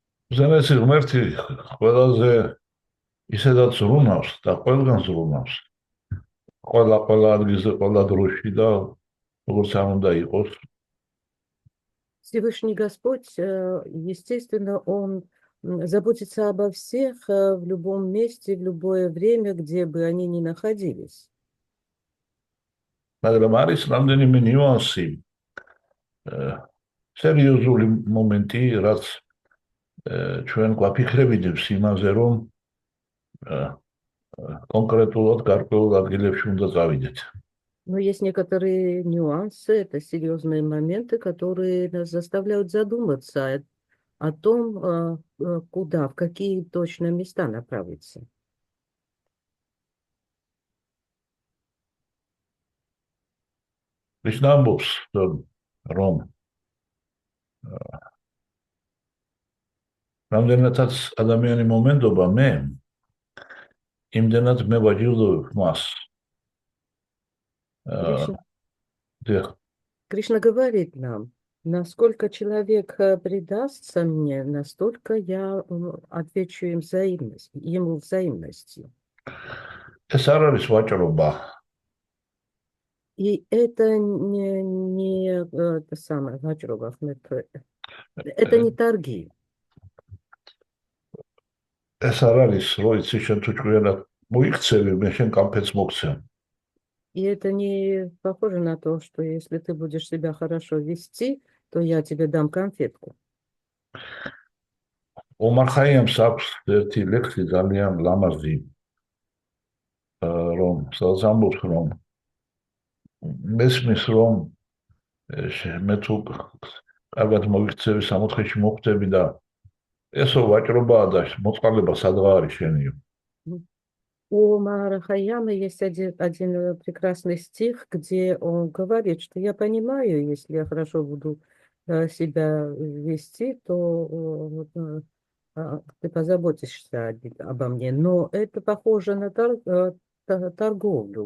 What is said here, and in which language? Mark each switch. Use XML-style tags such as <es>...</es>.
<ka>უზენაესი ღმერთი ყველაზე ისედაც ზრუნავს და ყველგან ზრუნავს. ყველა ადგილზე, ყველა დროში და როგორც არ უნდა იყოს.</ka> <ru>Всевышний Господь, естественно, Он заботится обо всех в любом месте, в любое время, где бы они ни находились.</ru> <ka>მაგრამ არის რამდენიმე ნიუანსი, სერიოზული მომენტი, რაც ჩვენ გვაფიქრებინებს იმაზე, რომ კონკრეტულად გარკვეულ ადგილებში უნდა წავიდეთ.</ka> <ru>Но есть некоторые нюансы, это серьезные моменты, которые нас заставляют задуматься о том, куда, в какие точно места направиться.</ru> <ka>Krishna ამბობს, რომ რამდენადაც ადამიანი მომენდობა მე, იმდენად მე ვაჯილდოვებ მას.</ka> <ru>Кришна говорит нам, насколько человек предастся мне, настолько я отвечу ему взаимностью.</ru> <ka>ეს არ არის ვაჭრობა.</ka> <ru>И это не это самое, вачрова, это не торги.</ru> <ka>ეს არ არის, რომ იცი შენ თუ ჭკვიანად მოიქცევი, მე შენ კამფეთს მოგცემ.</ka> <ru>И это не похоже на то, что если ты будешь себя хорошо вести, то я тебе дам конфетку.</ru> <ka>ომარ ხაიამს აქვს ერთი ლექსი ძალიან ლამაზი, რომ სადაც ამბობს, რომ მესმის, რომ მე თუ კარგად მოიქცევი, სამოთხეში მოხვდები და ესო ვაჭრობაა და მოწყალება სადღა არის შენიო.</ka> <ru>У Омара Хайяма есть один прекрасный стих, где он говорит, что я понимаю, если я хорошо буду себя вести, то ты позаботишься обо мне. Но это похоже на торговлю.</ru>